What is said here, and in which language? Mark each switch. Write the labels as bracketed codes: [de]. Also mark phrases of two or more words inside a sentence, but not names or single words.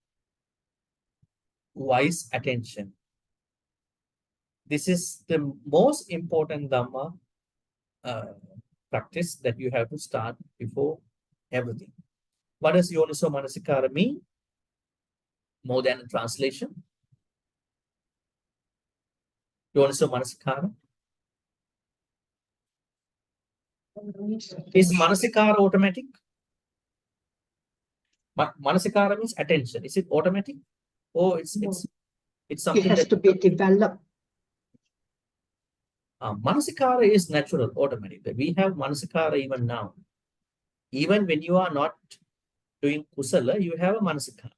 [en] Wise attention. This is the most important Dhamma practice that you have to start before everything. What does [pi] Yoniso Manasikara [en] mean? More than a translation. [pi] Yoniso Manasikara. [en] Is Manasikara automatic? Manasikara means attention. Is it automatic? Or it's something it has that to be developed. Manasikara is natural, automatic. We have Manasikara even now. Even when you are not doing Kusala, you have a Manasikara.